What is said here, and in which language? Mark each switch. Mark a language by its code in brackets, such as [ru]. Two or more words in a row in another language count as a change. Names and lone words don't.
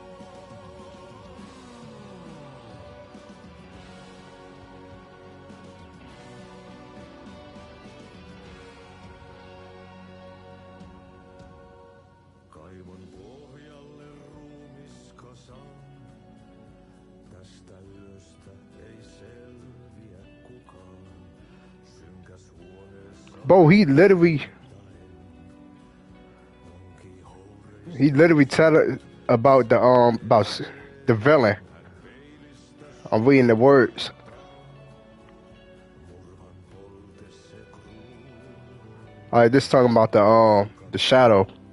[fi] Kaivon pohjalle ruumiskasan, tästä yöstä ei selviä kukaan. Synkäs huoneessa [en] Bro, he literally tell about the villain. I'm reading the words. Alright, this talking about the shadow.